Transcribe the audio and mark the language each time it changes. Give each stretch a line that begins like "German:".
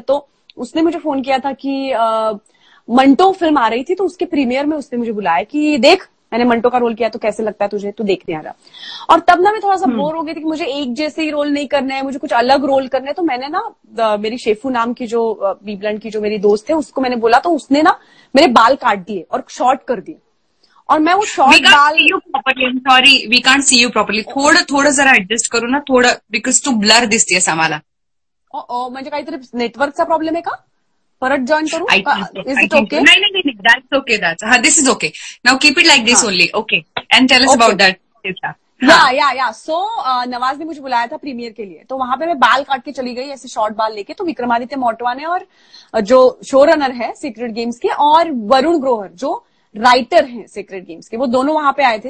Hindi: तो उसने मुझे फोन किया था कि मंटो फिल्म आ रही थी, तो उसके प्रीमियर में उसने मुझे बुलाया कि देख मैंने मंटो का रोल किया, तो कैसे लगता है तुझे, तो देखने आ रहा. और तब ना मैं थोड़ा सा बोर हो गई थी कि मुझे एक जैसे ही रोल नहीं करना है, मुझे कुछ अलग रोल करना है. तो मैंने ना मेरी शेफू नाम की जो बीबलैंड की जो मेरी दोस्त है उसको मैंने बोला, तो उसने ना मेरे बाल काट दिए और शॉर्ट कर दिए. और मैं वो शॉर्ट बाल,
English: sorry we can't see you properly,
Marathi: थोडं जरा ऍडजस्ट करू ना थोडं, बिकॉज तू ब्लर दिसतेस आम्हाला. म्हणजे काहीतरी नेटवर्कचा प्रॉब्लेम आहे का? परत जॉईन करू?
English: Is it okay?
Marathi: नाही,
English: That's okay, this is okay. Now keep it like this only. Okay, and tell us about that.
Hindi: या सो नवाज ने मुझे बुलाया था प्रीमियर के लिए, तो वहां पे मैं बाल काट के चली गई ऐसे शॉर्ट बाल लेके. तो विक्रमादित्य मोटवा ने और जो शो रनर है सीक्रेट गेम्स के, और वरुण ग्रोवर जो राइटर हैं सीक्रेट गेम्स के, वो दोनों वहां पे आए थे.